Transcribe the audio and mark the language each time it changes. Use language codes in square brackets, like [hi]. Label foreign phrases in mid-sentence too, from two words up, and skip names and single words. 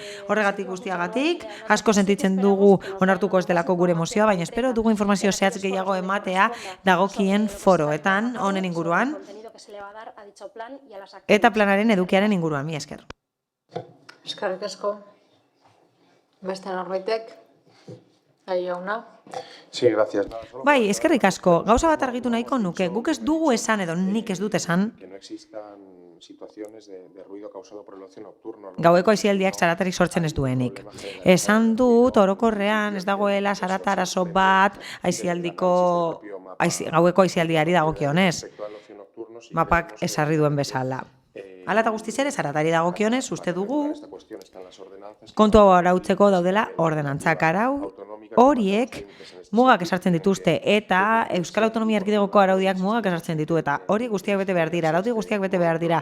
[eu] Horregatik guztiagatik, asko sentitzen dugu onartuko ez delako gure mozioa, baina espero dugu informazio zehatz gehiago ematea dagokien foroetan honen inguruan eta planaren edukiaren inguruan. Mi esker. Eskerrik asko. Beste norbaitek? Jauna. [es] Sí, gracias. [eu] Bai, eskerrik asko. Gauza bat argitu nahiko nuke. Guk ez dugu esan edo nik ez dut esan [es] Que no existan situaciones de ruido causado por el ocio nocturno. [eu] gaueko aisialdiak zaratarik sortzen ez duenik. Esan dut orokorrean ez dagoela zarata arazo bat gaueko aisialdiari dagokionez. Mapak esarri duen bezala. Hala eta guztiz ere zaratari dagokionez uste dugu kontu hau arautzeko daudela ordenantzak arau horiek mugak esartzen dituzte eta Euskal Autonomia Erkidegoko araudiak mugak esartzen ditu eta hori guztiak bete behar dira, araudi guztiak bete behar dira.